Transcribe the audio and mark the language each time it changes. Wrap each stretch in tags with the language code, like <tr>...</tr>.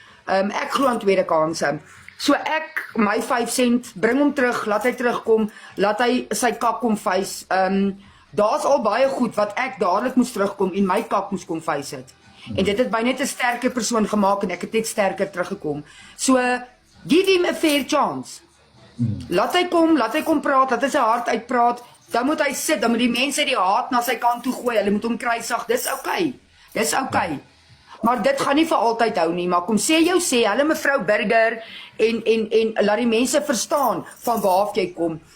<af>Ek glo aan tweede kansse. So my 5 sent, bring hom terug, laat hy terugkom, laat hy sy kak kom face. Daar's al baie goed wat ek dadelik moes terugkom en my kak moes kom face het. En dit het my net 'n sterker persoon gemaak en ek het net sterker teruggekom.</af> <en>So give him a fair chance.</en> <af>Laat hy kom praat, laat hy sy hart uitpraat. Dan moet hy sit, dan moet die mense die haat na sy kant toe gooi. Hulle moet hom kruisig. Dis okay. Maar dit gaan nie vir altyd hou nie, maar kom sê hulle mevrou Burger en laat die mense verstaan van waar af jy kom.</af>